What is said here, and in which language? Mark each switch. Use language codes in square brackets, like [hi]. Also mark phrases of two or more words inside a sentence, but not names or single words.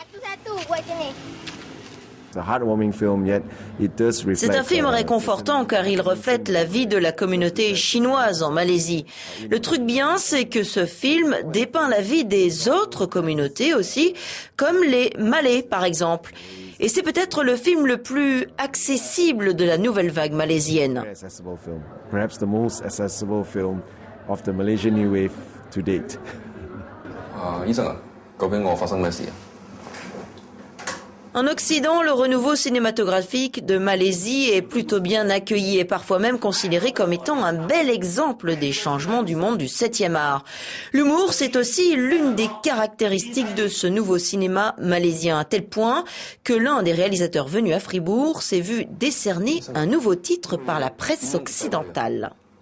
[fr] C'est un film réconfortant car il reflète la vie de la communauté chinoise en Malaisie. Le truc bien, c'est que ce film dépeint la vie des autres communautés aussi, comme les Malais par exemple. Et c'est peut-être le film le plus accessible de la nouvelle vague malaisienne. [en] Perhaps the most accessible film of the Malaysian New Wave to date. [yue] 醫生啊，究竟我發生咩事啊？ [fr] En Occident, le renouveau cinématographique de Malaisie est plutôt bien accueilli et parfois même considéré comme étant un bel exemple des changements du monde du 7e art. L'humour, c'est aussi l'une des caractéristiques de ce nouveau cinéma malaisien, à tel point que l'un des réalisateurs venus à Fribourg s'est vu décerner un nouveau titre par la presse occidentale.